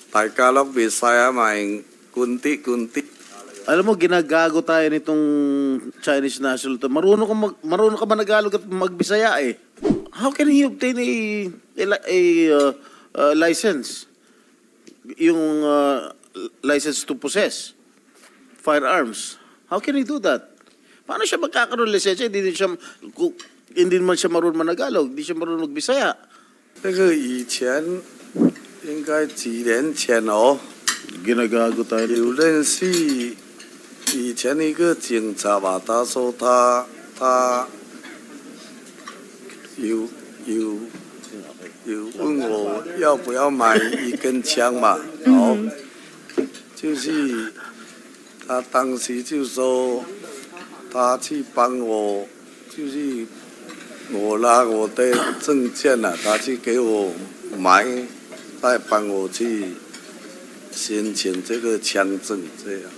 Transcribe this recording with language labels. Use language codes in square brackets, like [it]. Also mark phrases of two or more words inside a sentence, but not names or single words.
[tl] Tagalog, Bisaya, maing kunti-kunti. Alam mo, ginagago tayo nitong [en] Chinese national [tl] to. Marunong ka managalog at magbisaya eh. [en] How can he obtain a license? Yung license to possess firearms. How can he do that? [tl] Paano siya magkakaroon ng lisensya? Hindi man siya marunong managalog, hindi siya marunong magbisaya. [zh] 这个以前应该几年前哦， [tl] Ginagago tayo nito. [zh] 有认识以前一个警察吧，他说他有问我要不要买一根枪嘛，好，就是他当时就说他去帮我，就是我拿我的证件了，他去给我买，再帮我去申请这个枪证，这样。